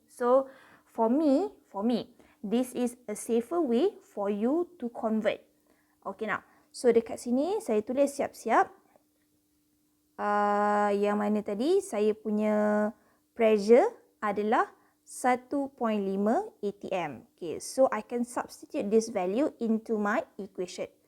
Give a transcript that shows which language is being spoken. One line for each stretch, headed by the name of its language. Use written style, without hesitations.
English: So, for me, this is a safer way for you to convert.
Malay: Okay, now. So, dekat sini saya tulis siap-siap. Yang mana tadi saya punya pressure adalah 1.5 atm.
English: Okay, so I can substitute this value into my equation.